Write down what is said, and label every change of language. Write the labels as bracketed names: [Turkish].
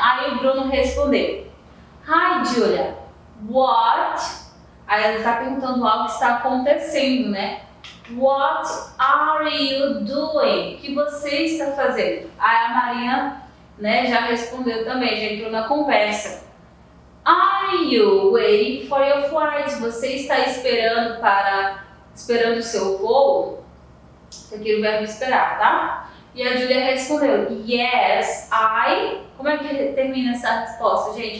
[Portuguese] Aí o Bruno respondeu: [English] Hi Julia. What? [Portuguese] Aí ela está perguntando algo que está acontecendo, né? [English] What are you doing? [Portuguese] O que você está fazendo? Aí a Marina, né, já respondeu também, já entrou na conversa. [English] Are you waiting for your flight? [Portuguese] Você está esperando o seu voo? Aqui o verbo esperar, tá? E a Julia respondeu: [English] Yes, I. [Portuguese] Como é que termina essa resposta, gente?